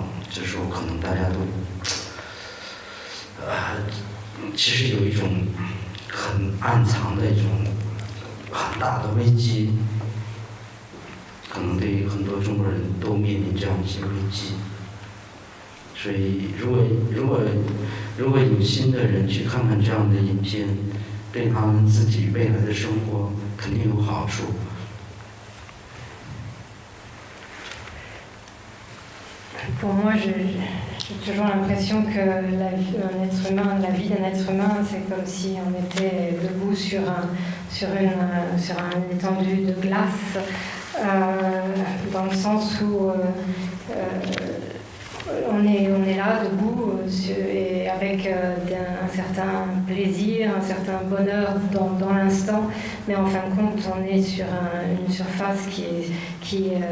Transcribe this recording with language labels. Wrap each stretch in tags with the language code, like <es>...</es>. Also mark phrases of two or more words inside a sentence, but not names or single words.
<zh>这时候可能大家都，其实有一种很暗藏的一种很大的危机，可能对于很多中国人都面临这样一些危机。所以，如果有心的人去看看这样的影片，对他们自己未来的生活肯定有好处。</zh> <fr>Pour moi, j'ai toujours l'impression que la vie d'un être humain, c'est comme si on était debout sur une étendue de glace, dans le sens où on est là, debout, et avec un certain plaisir, un certain bonheur dans l'instant, mais en fin de compte, on est sur une surface qui</fr>